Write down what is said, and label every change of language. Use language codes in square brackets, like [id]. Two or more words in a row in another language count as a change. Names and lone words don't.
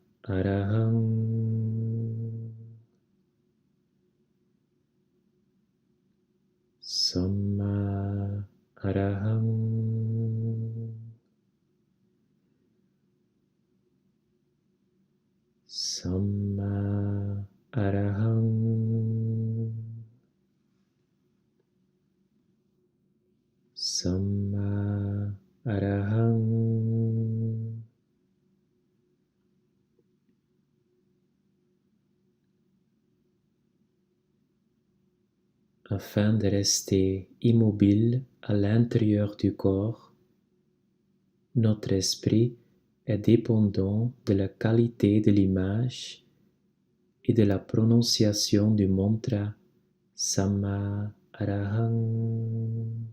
[pi] Arahang, Samma Arahang, Samma Arahang, Samma Arahang. [fr] Afin de rester immobile à l'intérieur du corps, notre esprit est dépendant de la qualité de l'image et de la prononciation du mantra Samma Arahang.